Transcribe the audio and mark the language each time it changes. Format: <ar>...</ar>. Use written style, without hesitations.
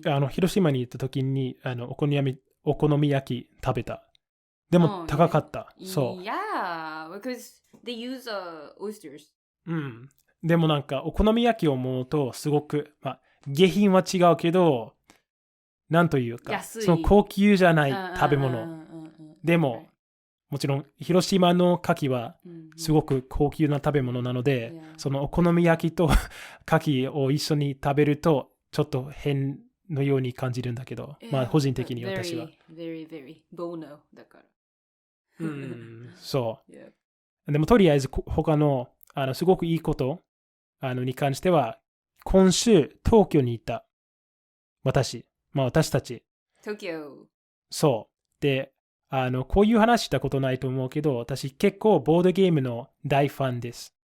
<ja>広島に行った時に、お好み焼き食べた。でも高かった。そう。</ja> <en>Yeah, because they use oysters.</en> <ja>でもなんか、お好み焼きを思うと、すごく、まあ、下品は違うけど、なんというか、その高級じゃない食べ物。でも、もちろん、広島の牡蠣はすごく高級な食べ物なので、そのお好み焼きと牡蠣を一緒に食べると、ちょっと変のように感じるんだけど、まあ、個人的に私は。</ja> <en>very bono</en> <ja>だから。そう。でも、とりあえず、他の、すごくいいこと、に関しては、今週、東京に行った。私たち。東京。そう。で、こういう話したことないと思うけど、私結構ボードゲームの大ファンです。</ja>